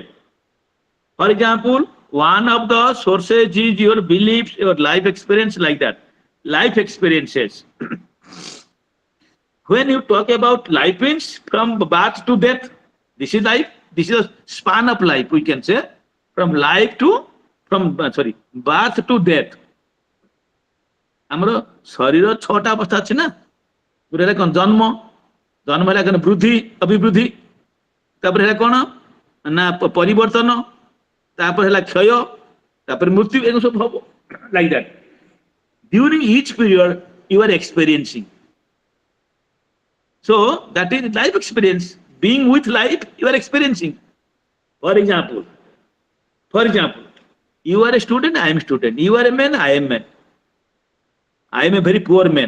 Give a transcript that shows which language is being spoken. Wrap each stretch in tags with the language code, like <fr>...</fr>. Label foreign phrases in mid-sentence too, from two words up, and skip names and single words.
<en>For example, one of the sources is your beliefs, your life experience, like that. Life experiences. When you talk about life means from birth to death, this is life. This is a span of life, we can say, from birth to death.</en> <or>ଆମର ଶରୀର 6ଟା ଅବସ୍ଥା ଅଛି ନା. ଗୋଟେ ହେଲା କଣ ଜନ୍ମ, ଜନ୍ମ ହେଲା କଣ ବୃଦ୍ଧି ଅଭିବୃଦ୍ଧି, ତାପରେ ହେଲା କଣ ନା ପରିବର୍ତ୍ତନ, ତାପରେ ହେଲା କ୍ଷୟ, ତାପରେ ମୃତ୍ୟୁ, ଏଗୁলো ସବୁ ହବ</or> <en>like that. During each period you are experiencing. So that is life experience. Being with life you are experiencing. For example, you are a student, I am a student. You are a man, I am man. I am a very poor man.</en>